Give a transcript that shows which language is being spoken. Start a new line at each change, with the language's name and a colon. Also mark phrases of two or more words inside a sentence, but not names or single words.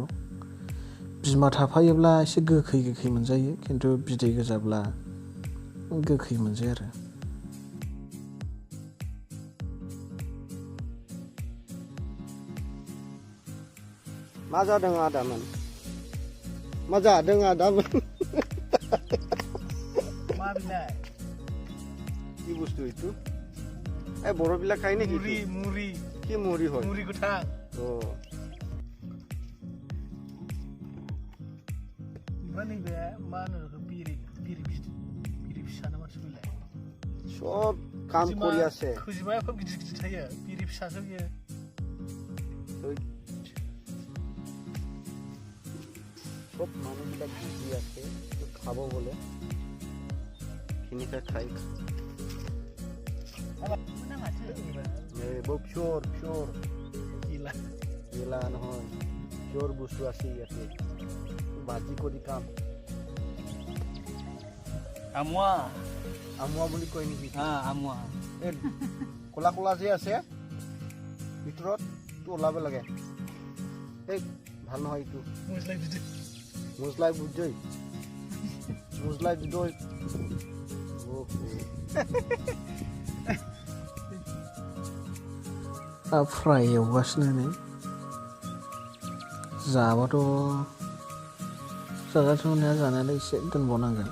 Bodo: बिमा थाफायोब्ला एसे गोखै मोनजायो, खिन्थु बिदै गोजाब्ला गोखै मोनजाया आरो। मा जादों आदामोन? मा जादों आदामोन? मा बिलाय?
Assamese: কি বস্তু এইটো? এই বড়বিলাক খাই নেকি? মুড়ি কি মুড়ি হয়? মুড়ি গোথাং।
Bodo: नैबे मा होनो बिरि फिसा ना मासो बिलाय?
Assamese: सब কাম কৰি আছে।
Bodo: खैजिमाया खोब गिदिर थायो, बिरि फिसासो बियो।
Assamese: सब মানুহবিলাক busy আছে, খাব বলে। খিনিকে খাই। বহুত পিয়ৰ গিলা নহয়, পিয়ৰ বস্তু আছে ইয়াতে। ভাজি কৰি খাম। আমুয়া আমুৱা বুলি কয় নেকি আমুয়া এই ক'লা ক'লা যে আছে ভিতৰত তো ওলাব লাগে এই ভাল নহয় এইটো মুজলাই বুদ্ধই मुझलाई बिदो
Bodo: फ्राय एवगासिनो नै जाबाथ' जागासिनो जानायालाय एसे दोनबावनांगोन